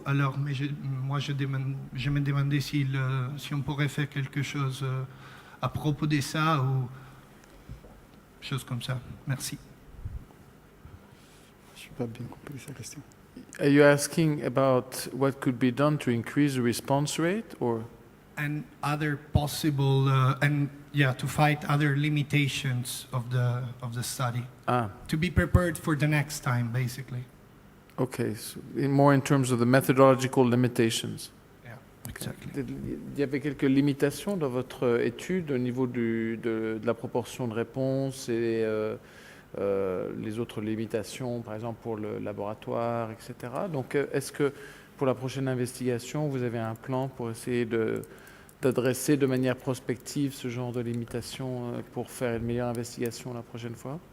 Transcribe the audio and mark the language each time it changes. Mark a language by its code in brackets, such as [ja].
[fr] Alors, mais je me demandais si on pourrait faire quelque chose à propos de ça ou chose comme ça. Merci. Je n'ai pas bien compris sa question. [en] Are you asking about what could be done to increase the response rate, or? And other possible, to fight other limitations of the study. To be prepared for the next time, basically. Okay, so more in terms of the methodological limitations. Yeah, exactly. [fr] Il y avait quelques limitations dans votre étude au niveau de la proportion de réponses et les autres limitations, par exemple pour le laboratoire, etc. Donc, est-ce que pour la prochaine investigation, vous avez un plan pour essayer d'adresser de manière prospective ce genre de limitations pour faire une meilleure investigation la prochaine fois?